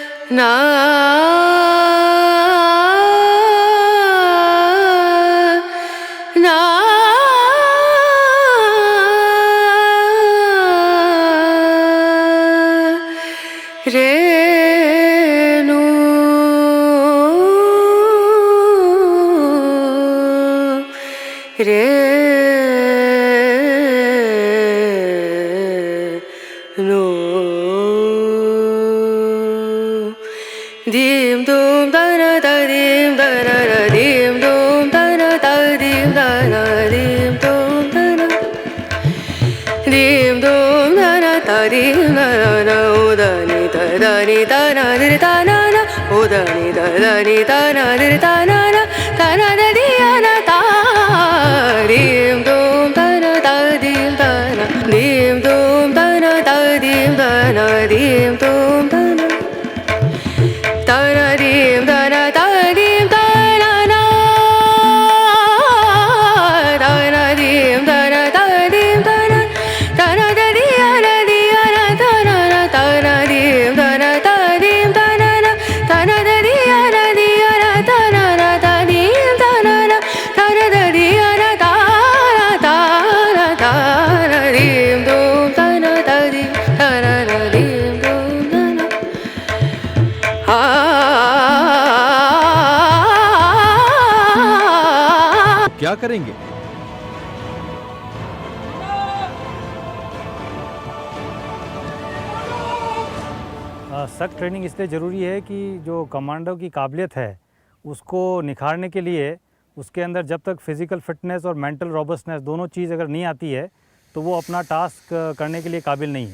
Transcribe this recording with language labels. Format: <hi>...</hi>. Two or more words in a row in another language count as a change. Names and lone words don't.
<hi>ना ना रेणु रेणु दीम दूम दना दा दीम दना दा दीम दूम दना दा दीम दना दीम दूम दना दीम दूम दना दा दीम दना उदनी दनी दना दिर दना ना उदनी दनी दना दिर दना ना दना दिया ना ता दीम दूम दना दा दीम दना दीम दूम दना दा दीम दना दीम दूम दना dana dim dana na dana dim dana dim dana dana da dana dana na dana dim dana dim dana na dana da dana dana na dim dana na dana da dana dana dana dim dum dana dim dana dim dum dana क्या करेंगे? सख्त ट्रेनिंग इसलिए ज़रूरी है कि जो कमांडो की काबिलियत है उसको निखारने के लिए उसके अंदर जब तक</hi> <en>physical fitness</en> <hi>और</hi> <en>mental robustness</en> <hi>दोनों चीज़ अगर नहीं आती है तो वो अपना टास्क करने के लिए काबिल नहीं है।</hi>